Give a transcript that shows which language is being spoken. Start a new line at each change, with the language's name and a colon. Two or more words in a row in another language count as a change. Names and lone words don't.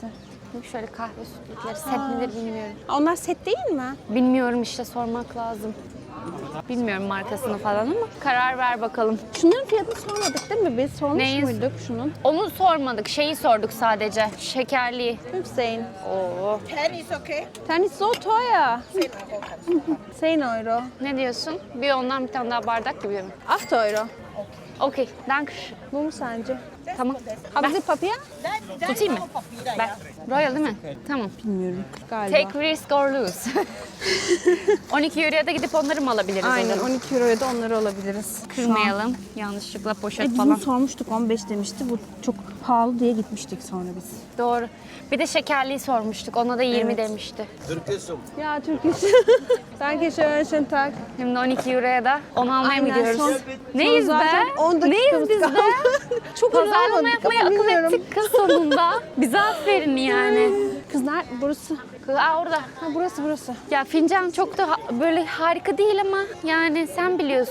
Turkish: Şöyle kahve sütlükleri. Set midir bilmiyorum. Onlar set değil mi? Bilmiyorum işte sormak lazım. Bilmiyorum markasını falan ama karar ver bakalım. Şunların fiyatını sormadık değil mi biz? Sormuş Neyin? muyduk şunun? Onu sormadık. Şeyi sorduk sadece. Şekerli. Hüseyin. Oo.
German: Ten ist so teuer. 10 euro.
Turkish: Ne diyorsun? Bir ondan bir tane daha bardak gibi mi? 8 euro.
German: Okey. Dank.
Turkish: Bu mu sence? Tamam.
German: Haben Sie Papier?
Turkish: Tutayım mı? Ben. Royal değil mi? Tamam. Bilmiyorum. Galiba.
English: Take risk or lose.
Turkish: 12 euroya da gidip onları mı alabiliriz? Aynen onları? 12 euroya da onları alabiliriz. Kırmayalım. Yanlışlıkla poşet Biz falan. bunu sormuştuk 15 demişti. Bu çok pahalı diye gitmiştik sonra biz. Doğru. Bir de şekerliyi sormuştuk. Ona da 20 Evet. demişti. Ya Türk iş.
German: Danke schön, schönen Tag.
Turkish: Şimdi 12 euroya da onu almaya mı Aynen, gidiyoruz? son- Neyiz son be? zaten 10 Neyiz dakikamız biz kaldı. be? Çok Pazarlama anlamadık yapmayı ama akıl bilmiyorum. ettik kız sonunda. Bize aferin yani. Kızlar burası. Aa orada. Ha burası. Ya fincan çok da böyle harika değil ama yani sen biliyorsun.